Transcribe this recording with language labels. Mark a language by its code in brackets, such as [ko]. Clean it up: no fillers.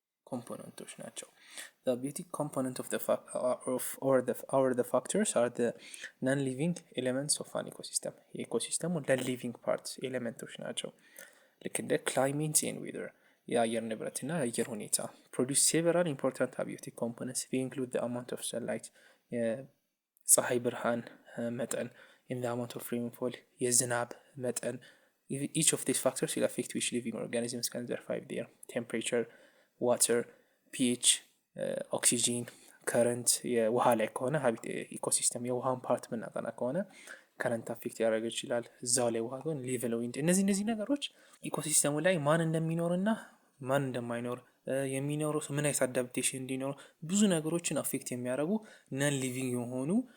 [en] ኮምፖነንቶች ናቸው። the biotic component of the factors are the non-living elements of an ecosystem። የኢኮሲስተሙ non-living parts ኤሌመንቶች ናቸው። ልክ እንደ climate and weather [am] የአየር ንብረትና የአየር ሁኔታ [en] produce several important abiotic components. they include the amount of sunlight [am] የፀሐይ ብርሃን መጠን፣ [en] in the amount of rainfall [am] የዝናብ መጠን። [en] each of these factors will affect which living organisms can survive there. [am] temperature, water, pH, oxygen, current የውሃ ላይ ከሆነ ኢኮሲስተም የውሃን ፓርት ምናጠና ከሆነ ከረንት አፌክት ያደርግ ይችላል። እዛው ላይ ውሃ ግን ሌቭል ዊንድ፣ እነዚህ ነገሮች ኢኮሲስተሙ ላይ ማን እንደሚኖርና ማን እንደማይኖር የሚኖረው ምን አይነት አዳፕቴሽን እንዲኖር ብዙ ነገሮችን አፌክት የሚያደርጉ ነን ሊቪንግ የሆኑ